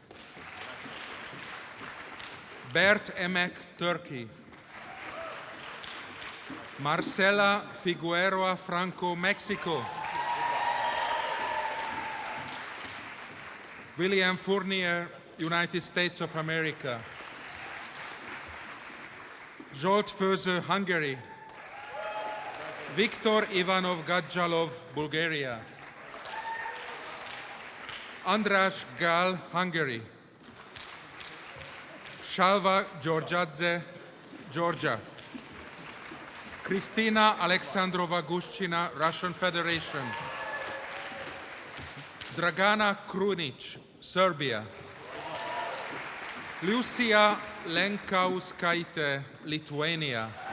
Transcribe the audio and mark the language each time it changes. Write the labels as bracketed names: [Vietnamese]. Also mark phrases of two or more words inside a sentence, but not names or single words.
[English] Bert Emek, Turkey. Marcela Figueroa Franco, Mexico. William Fournier, United States of America. Zsolt Főző, Hungary. Viktor Ivanov Gadjalov, Bulgaria. András Gál, Hungary. Shalva Georgiadze, Georgia. Kristina Alexandrova Gushchina, Russian Federation. Dragana Krunic, Serbia. Lucia Lenkauskaite, Lithuania.